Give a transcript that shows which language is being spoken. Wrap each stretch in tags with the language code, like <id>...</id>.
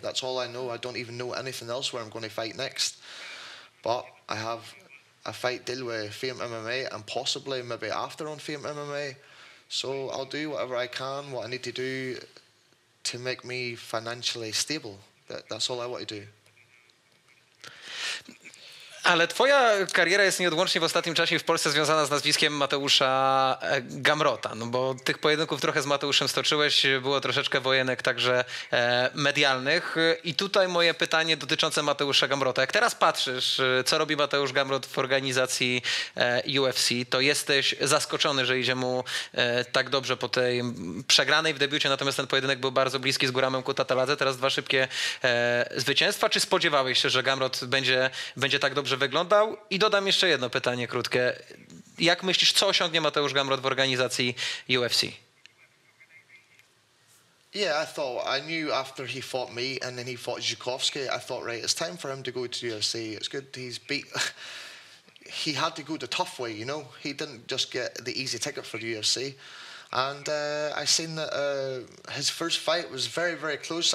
<en>That's all I know. I don't even know anything else where I'm going to fight next. But I have a fight deal with Fame MMA and possibly maybe after on Fame MMA. So I'll do whatever I can, what I need to do to make me financially stable. That's all I want to do.</en> <pl>Ale twoja kariera jest nieodłącznie w ostatnim czasie w Polsce związana z nazwiskiem Mateusza Gamrota, no bo tych pojedynków trochę z Mateuszem stoczyłeś, było troszeczkę wojenek także medialnych i tutaj moje pytanie dotyczące Mateusza Gamrota. Jak teraz patrzysz, co robi Mateusz Gamrot w organizacji UFC, to jesteś zaskoczony, że idzie mu tak dobrze po tej przegranej w debiucie, natomiast ten pojedynek był bardzo bliski z Guramem Kutataladze, teraz 2 szybkie zwycięstwa. Czy spodziewałeś się, że Gamrot będzie tak dobrze wyglądał? I dodam jeszcze jedno pytanie krótkie. Jak myślisz, co osiągnie Mateusz Gamrot w organizacji UFC?</pl> <en>Yeah, I knew after he fought me and then he fought Zhukowski, I thought, right, it's time for him to go to UFC. It's good he had to go the tough way, He didn't just get the easy ticket for the UFC. And I seen that his first fight was very, very close.</en>